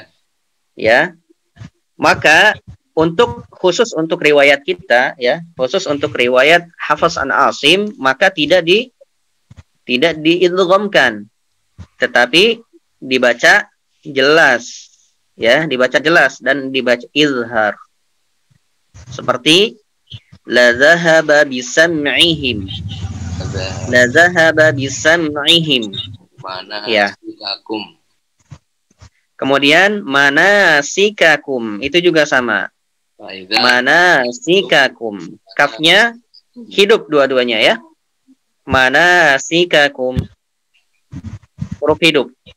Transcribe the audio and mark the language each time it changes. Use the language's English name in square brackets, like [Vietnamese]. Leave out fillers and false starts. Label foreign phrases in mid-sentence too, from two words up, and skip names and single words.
[Indonesian] ya, maka khusus untuk riwayat kita, ya, khusus untuk riwayat Hafs an Asim, maka tidak diidghamkan, tetapi dibaca jelas, ya, dibaca jelas dan dibaca izhar. [Arabic] Seperti لذهب بسمعهم لذهب بسمعهم, [Indonesian] Mana ya. [Arabic] sikakum. [Indonesian] Kemudian manasikakum itu juga sama. Manasikakum, kafnya hidup dua-duanya, ya. Manasikakum, huruf hidup.